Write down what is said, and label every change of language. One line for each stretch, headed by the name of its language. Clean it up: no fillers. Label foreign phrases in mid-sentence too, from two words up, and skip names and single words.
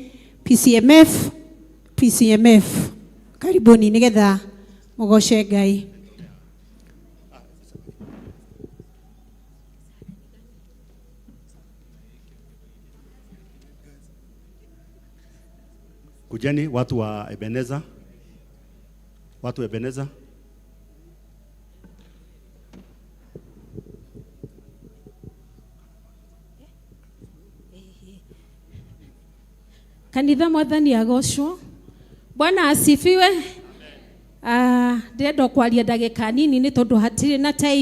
Kikuyu: PCMF karibuni nigetha mugoce Ngai.
Swahili: Kujeni watu wa Ebenezer. Watu wa Ebenezer.
Kikuyu: Kanitha mwathani agocwo.
Swahili: Bwana asifiwe.
Kikuyu: Ndendo kwaria ndagika nini ni tondu hatire na time.